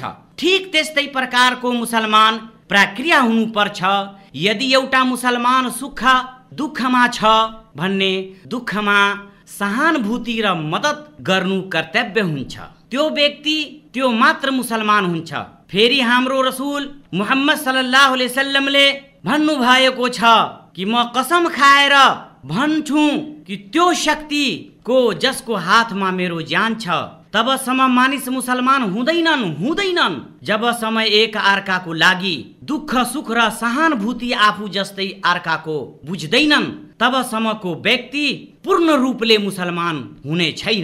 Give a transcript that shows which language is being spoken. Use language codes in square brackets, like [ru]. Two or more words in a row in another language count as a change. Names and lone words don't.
[ne] ठीक त्यस्तै प्रकारको मुसलमान प्रक्रिया हुनुपर्छ। यदि एउटा मुसलमान सुख दुःखमा छ भन्ने दुःखमा सहानुभूति र मद्दत गर्नु कर्तव्य हुन्छ। त्यो व्यक्ति त्यो मात्र मुसलमान हुन्छ। फेरि हाम्रो रसूल मुहम्मद [ar] صلى الله عليه وسلم [ne] भन्नु भएको छ कि म कसम खाएर भन्छु कि त्यो शक्तिको जसको हातमा मेरो ज्यान छ, तबसम्म मानिस मुसलमान हुँदैनन् जबसम्म एक अर्काको लागि दुःख सुख र सहानुभूति आफू जस्तै अर्काको बुझ्दैनन्, तबसम्मको व्यक्ति पूर्ण रूपले मुसलमान हुने छैन।